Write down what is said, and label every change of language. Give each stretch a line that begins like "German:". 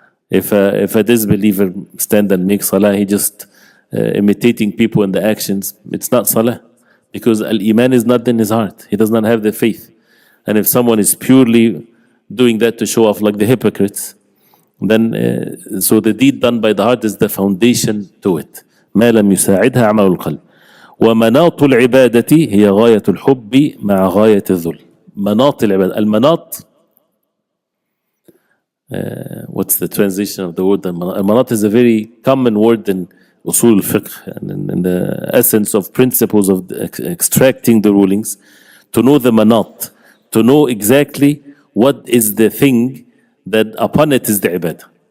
English: If a disbeliever stand and make salah, he just imitating people in the actions, it's not salah. Because al-iman is not in his heart. He does not have the faith. And if someone is purely doing that to show off like the hypocrites, then so the deed done by the heart is the foundation to it.
Arabic: ما لم يساعدها عمل القلب. ومناط العبادة هي غاية الحب مع غاية الذل. مناط العبادة.
English: المناط, what's the translation of the word? المناط is a very common word in usul al-fiqh, and in the essence of principles of extracting the rulings, to know the manat, to know exactly what is the thing that upon it is the ibadah.